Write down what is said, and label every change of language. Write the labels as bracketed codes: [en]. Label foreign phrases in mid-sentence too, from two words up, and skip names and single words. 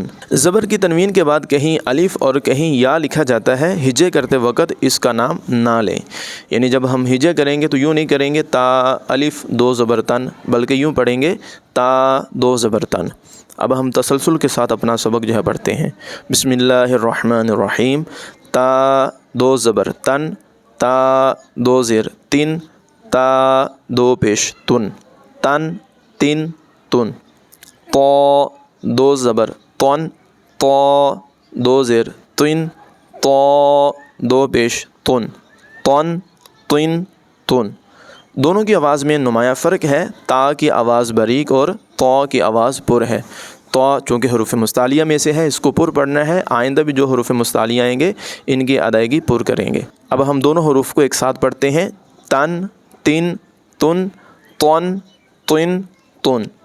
[ur] زبر کی تنوین کے بعد کہیں الف اور کہیں یا لکھا جاتا ہے، ہجے کرتے وقت اس کا نام نہ لیں۔ یعنی جب ہم ہجے کریں گے تو یوں نہیں کریں گے تا الف 2 زبر تن، بلکہ یوں پڑھیں گے تا 2 زبر تن۔ اب ہم تسلسل کے ساتھ اپنا سبق جو ہے پڑھتے ہیں۔ [ar] بسم اللہ الرحمن الرحیم۔ [ur] تا 2 زبر تن، تا 2 زیر تن، تا 2 پیش تن، تن تن تن۔ تو 2 زبر تن، تو 2 زیر تن، تو 2 پیش تن، تن تن تن۔ دونوں کی آواز میں نمایاں فرق ہے۔ تا کی آواز باریک اور تو کی آواز پر ہے۔ تو چونکہ حروف مستعلیہ میں سے ہے، اس کو پر پڑھنا ہے۔ آئندہ بھی جو حروف مستعلیہ آئیں گے ان کی ادائیگی پر کریں گے۔ اب ہم دونوں حروف کو ایک ساتھ پڑھتے ہیں: تن تن تن، تن تن تن۔